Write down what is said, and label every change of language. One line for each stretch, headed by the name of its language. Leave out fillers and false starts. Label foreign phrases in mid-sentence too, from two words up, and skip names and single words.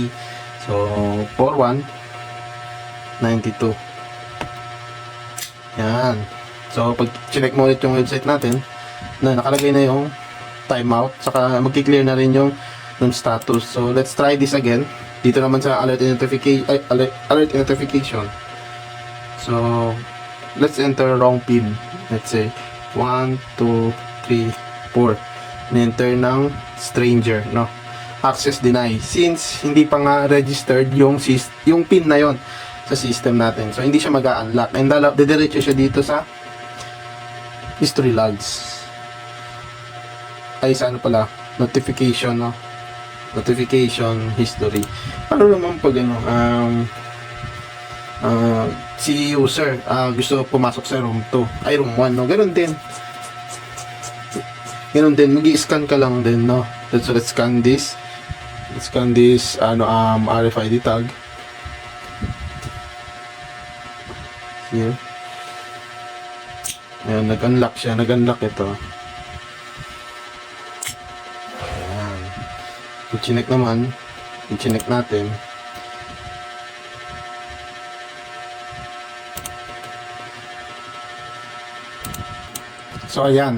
Filipino: So 4192. Yan. So, pag chinek mo ulit yung website natin, na nakalagay na yung timeout, saka magki-clear na rin yung status.
English: So, let's try this again.
Filipino: Dito naman sa
English: alert notification. So, let's enter wrong pin. Let's say, 1, 2, 3, 4. Enter ng stranger, no? Access deny.
Filipino: Since, hindi pa nga registered yung pin na yon sa system natin. So, hindi siya mag-a-unlock. And didiretso siya dito sa
English: history logs.
Filipino: Ay, sa ano pala? Notification, no?
English: Notification history.
Filipino: Paano naman pag ano, si user gusto pumasok sa room 2, ay room 1, no? Ganun din. Ganun din. Mag-i-scan ka lang din,
English: no? So, let's scan this. Let's scan this, RFID tag. Here.
Filipino: Ayan, nag-unlock siya. Nag-unlock ito. Ayan. I-chinek naman. I-chinek natin. So, ayan.